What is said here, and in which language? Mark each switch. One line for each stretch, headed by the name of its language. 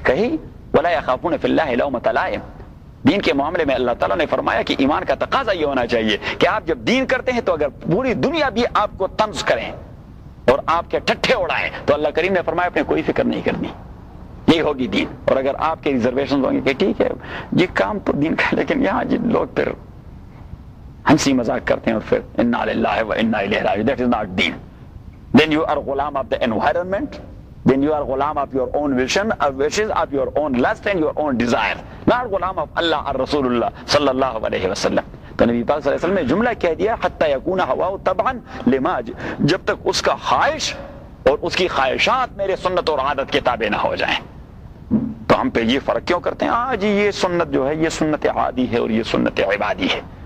Urdu: کہی
Arabic: ولا یخافون فی اللہ لومت لائم,
Urdu: دین کے معاملے میں اللہ تعالیٰ نے فرمایا کہ ایمان کا تقاضا یہ ہونا چاہیے کہ آپ جب دین کرتے ہیں تو اگر پوری دنیا بھی آپ کو طنز کریں اور آپ کے ٹھٹھے اڑائیں تو اللہ کریم نے فرمایا اپنے کوئی فکر نہیں کرنی, یہ ہوگی دین. اور اگر آپ کے ریزرویشن ہوں گے کہ ٹھیک ہے جی کام تو دین کا ہے لیکن یہاں جی لوگ پھر ہنسی مذاق کرتے ہیں اور پھر
Arabic: انا للہ و انا الیہ راجعون,
English: That is not then. Then you are غلام of the environment, then you are غلام of your own vision, of wishes, of your own lust and your own desire, not غلام of Allah or رسول اللہ صلی اللہ علیہ وسلم.
Urdu: تو نبی پاک صلی اللہ علیہ وسلم نے جملہ کہہ دیا
Arabic: حتی یکون ہواہ طبعا لما,
Urdu: جب تک اس کا خواہش اور اس کی خواہشات میرے سنت اور عادت کے تابع نہ ہو جائیں. تو ہم پہ یہ فرق کیوں کرتے ہیں, آج یہ سنت جو ہے یہ سنت عادی ہے اور یہ سنت عبادی ہے.